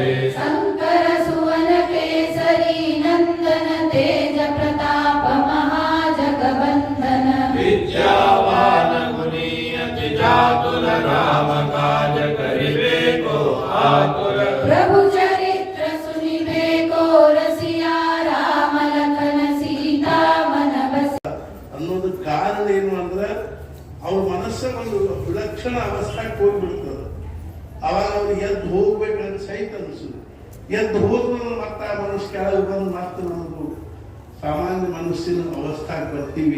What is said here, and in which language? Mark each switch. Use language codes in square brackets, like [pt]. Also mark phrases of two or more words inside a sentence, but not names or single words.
[awa] शंकर सुवन केसरी नंदन तेज प्रताप महाजगवंदन विद्यावान गुणी अति चातुर राम काज करिबे को आतुर प्रभु चरित्र सुनिबे को रसिया राम लखन सीता मन बस [kn] ಅನ್ನೋದು ಕಾರಣ ಏನು ಅಂದ್ರೆ ಅವ್ರ ಮನಸ್ಸ ಒಂದು ವಿಲಕ್ಷಣ ಅವಸ್ಥೆಗೆ ಹೋಗ್ಬಿಡ್ತದೆ. ಅವಾಗ ಅವ್ರಿಗೆ ಎದ್ದು ಹೋಗ್ಬೇಕಂತ ಸಹಿತ ಅನಿಸುದು. ಎದ್ದು ಹೋದ್ರು ಮತ್ತೆ ಆ ಮನಸ್ಸು ಕೆಳಗೆ ಬಂದು ಮತ್ತೆ ನಮಗೂ ಸಾಮಾನ್ಯ ಮನಸ್ಸಿನ ಅವಸ್ಥೆಗೆ ಬರ್ತೀವಿ.